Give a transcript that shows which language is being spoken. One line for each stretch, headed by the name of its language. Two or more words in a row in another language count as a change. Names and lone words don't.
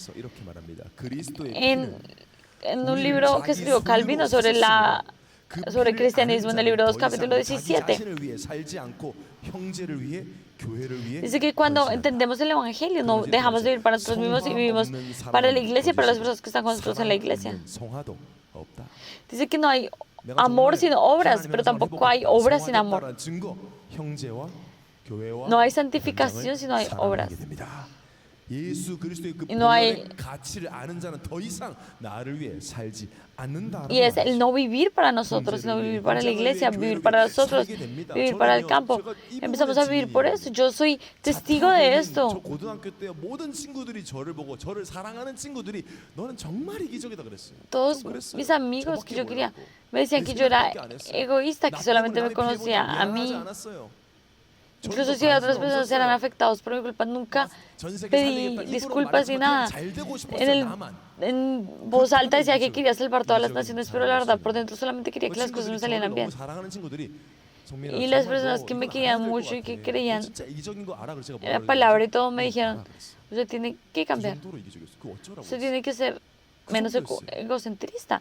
Spanish: En un libro que escribió Calvino sobre el cristianismo, en el libro 2, capítulo 17, dice que cuando entendemos el Evangelio, no dejamos de vivir para nosotros mismos y vivimos para la iglesia y para las personas que están con nosotros en la iglesia. Dice que no hay amor sin obras, pero tampoco hay obras sin amor. No hay santificación si no hay obras.
Korean: 예수 그리스도의 그
Spanish: Y no hay-
Korean: 보혈의 가치를 아는 자는 더 이상 나를 위해 살지 않는다라고
Spanish: Y es el
Korean: 말하죠.
Spanish: no vivir para nosotros, no vivir para la iglesia, vivir para nosotros, vivir para el campo. Empezamos a vivir por eso. Yo soy testigo de
Korean: 저
Spanish: esto.
Korean: 고등학교 때 모든 친구들이 저를 보고 저를 사랑하는 친구들이 너는 정말 이기적이다 그랬어요.
Spanish: Todos
Korean: 좀 그랬어요.
Spanish: mis amigos que
Korean: 저밖에
Spanish: yo quería
Korean: 몰랐고.
Spanish: me decían que yo era egoísta, que
Korean: 나
Spanish: solamente
Korean: 때문에
Spanish: me
Korean: 남의 피해
Spanish: conocía
Korean: 보지
Spanish: a
Korean: 미안하지
Spanish: mí.
Korean: 않았어요.
Spanish: Incluso
Korean: 저도
Spanish: si otras
Korean: 관심
Spanish: personas eran
Korean: 없었어요.
Spanish: afectados por mi culpa, nunca
Korean: 전 세계
Spanish: pedí
Korean: 살리겠다. 입으로
Spanish: disculpas ni
Korean: 말했지만
Spanish: nada.
Korean: 그냥 잘 되고 싶었어요,
Spanish: En, el,
Korean: 나만.
Spanish: en voz alta decía que quería salvar todas las naciones, pero la verdad por dentro solamente quería que las cosas me salieran bien. Y las personas que me querían mucho y que creían en la palabra y todo me dijeron, usted tiene que cambiar, usted tiene que ser menos egocentrista.